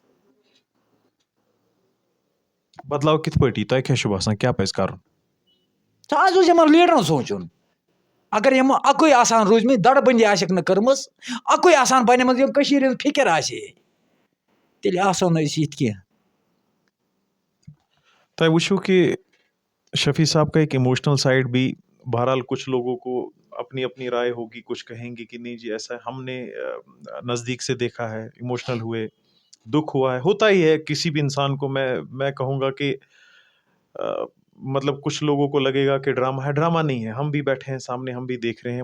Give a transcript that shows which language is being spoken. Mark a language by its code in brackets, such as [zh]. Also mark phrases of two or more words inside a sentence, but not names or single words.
[ks] بدلاو کِتھ پٲٹھی تۄہہِ کیٛاہ چھُ باسان کیٛاہ پزِ کرُن؟ سُہ حظ اوس یِمن لیٖڈرن سونٛچُن. اگر یِم اکُے آسان روٗزمٕتۍ, دڑٕ بٔنٛدی آسٮ۪کھ نہٕ کٔرمٕژ, اکُے آسان بنیمٕژ, یِم کٔشیٖرِ ہٕنٛز فِکر آسہِ ہے, تیٚلہِ آسو نہٕ أسۍ یِتھ کینٛہہ. [hi] तो वुशु कि शफी साहब का एक इमोशनल साइड भी बहरहाल कुछ लोगों को अपनी अपनी राय होगी, कुछ कहेंगे कि नहीं जी ऐसा है, हमने नज़दीक से देखा है, इमोशनल हुए, दुख हुआ है, होता ही है किसी भी इंसान को। मैं कहूँगा कि मतलब कुछ लोगों को लगेगा कि ड्रामा है, ड्रामा नहीं है, हम भी बैठे हैं सामने, हम भी देख रहे हैं।